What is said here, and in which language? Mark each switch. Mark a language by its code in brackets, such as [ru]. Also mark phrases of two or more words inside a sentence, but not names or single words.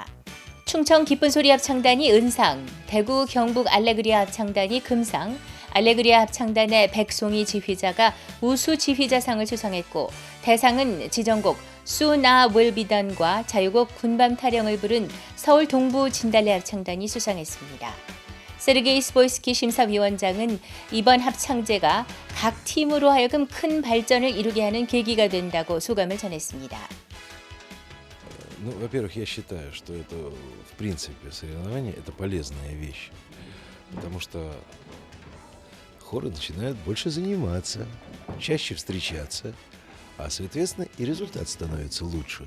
[ko] 충청 기쁜 소리 합창단이 은상, 대구 경북 알레그리아 합창단이 금상, 알레그리아 합창단의 백송이 지휘자가 우수 지휘자상을 수상했고 대상은 지정곡 수나 웰비던과 자유곡 군밤 타령을 부른 서울 동부 진달래 합창단이 수상했습니다. 세르게이 스보이스키 심사위원장은 이번 합창제가 각 팀으로 하여금 큰 발전을 이루게 하는 계기가 된다고 소감을 전했습니다. [ru] Ну, во-первых, я считаю, что это, в принципе, соревнование – это полезная вещь, потому что хоры начинают больше заниматься, чаще встречаться, а, соответственно, и результат становится лучше.